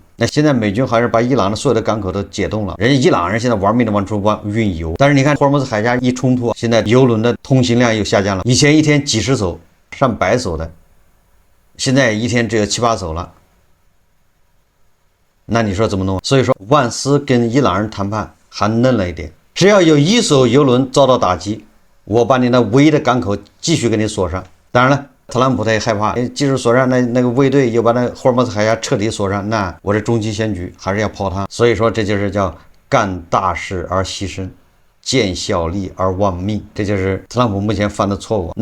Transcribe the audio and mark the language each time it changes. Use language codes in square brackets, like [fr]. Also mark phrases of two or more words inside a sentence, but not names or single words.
[zh] 那現在美軍還是把伊朗的所有的港口都解凍了，人家伊朗人現在玩命的往出運油，但是你看霍爾木茲海峽一衝突，現在油輪的通行量又下降了，以前一天幾十艘、上百艘的，現在一天只有7、8艘了。那你说怎麼弄？所以說万斯跟伊朗人談判還嫩了一點，只要有1艘油輪遭到打擊，我把你那唯一的港口繼續給你鎖上。當然了，特朗普他也害怕，即使鎖上，那個衛隊又把那霍爾木茲海峽徹底鎖上，那我這中期選舉還是要泡湯。所以說這就是叫幹大事而犧牲，見小利而忘命，這就是特朗普目前犯的錯誤。